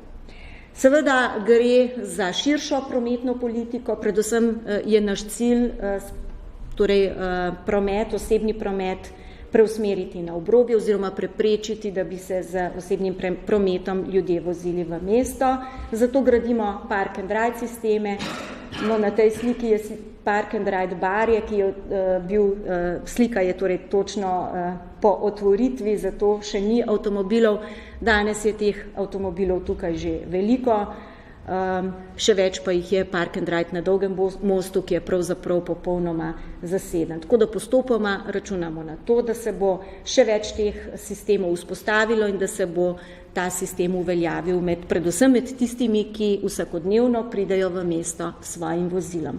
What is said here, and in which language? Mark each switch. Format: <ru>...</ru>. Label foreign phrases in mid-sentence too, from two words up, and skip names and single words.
<sl>Seveda gre za širšo prometno politiko, predvsem je naš cilj torej promet, osebni promet preusmeriti na obrobje oziroma preprečiti, da bi se z osebnim prometom ljudje vozili v mesto. Zato gradimo</sl> <en>park and ride</en> <sl>sisteme. No, na tej sliki je</sl> <en>park and ride</en> <sl>barje, ki je bil, slika je torej točno po otvoritvi, zato še ni avtomobilov. Danes je teh avtomobilov tukaj že veliko. Še več pa jih je</sl> <en>park and ride</en> <sl>na Dolgem mostu, ki je pravzaprav popolnoma zaseden. Tako da postopoma računamo na to, da se bo še več teh sistemov vzpostavilo in da se bo ta sistem uveljavil predvsem med tistimi, ki vsakodnevno pridejo v mesto s svojim vozilom.</sl>